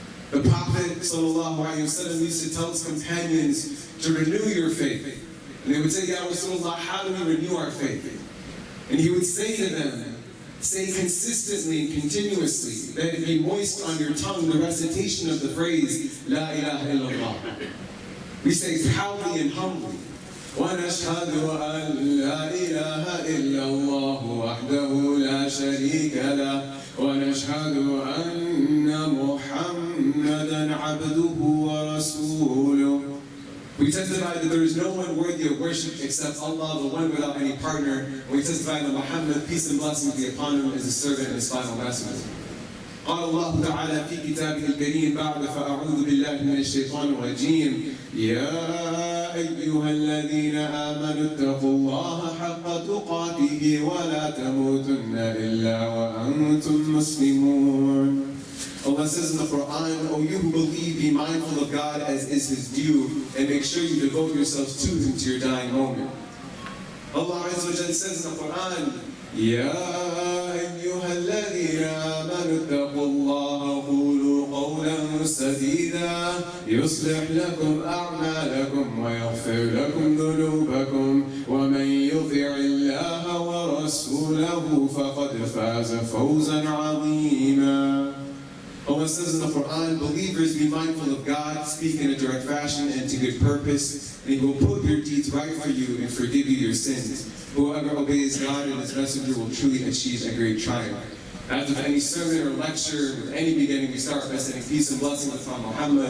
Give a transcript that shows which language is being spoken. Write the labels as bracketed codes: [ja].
[en] The Prophet ﷺ used to tell his companions to renew your faith. And they would say, Ya Rasulullah, how do we renew our faith? And he would say to them, say consistently and continuously, let it be moist on your tongue, the recitation of the phrase, La ilaha illallah. We say proudly and humbly, [ar] وَنَشْهَدُ أَن لَا إِلَهَ إِلَّا اللَّهُ وَحْدَهُ لَا شَرِيكَ لَهُ وَنَشْهَدُ أَنَّ مُحَمَّدًا عَبْدُهُ وَرَسُولُهُ. [en] We testify that there is no one worthy of worship except Allah, the one without any partner. And we testify that Muhammad, peace and blessings be upon him, is his servant and his final messenger. [ar] قال الله تعالى في كتابه الكريم بعد فأعوذ بالله من الشيطان الرجيم يا أيها الذين آمنوا اتقوا الله حق تقاته ولا تموتن إلا وأنتم مسلمون. [en] Allah says in the Quran, O you who believe, be mindful of God as is His due, and make sure you devote yourselves to Him to your dying moment. Allah Azza wa Jalla says in the Quran, [ar] يَا أَيُّهَا الَّذِينَ آمَنُوا اتَّقُوا اللَّهَ وَقُولُوا قَوْلًا سَدِيدًا يُصْلِحْ لَكُمْ أَعْمَالَكُمْ وَيَغْفِرْ لَكُمْ ذُنُوبَكُمْ وَمَنْ يُطِعِ اللَّهَ وَرَسُولَهُ فَقَدْ فَازَ فَوْزًا عَظِيمًا. [en] Allah says in the Quran, believers, be mindful of God, speak in a direct fashion and to good purpose, and He will put your deeds right for you and forgive you your sins. Whoever obeys God and His Messenger will truly achieve a great triumph. As with any sermon or lecture, with any beginning, we start by sending peace and blessings upon Muhammad.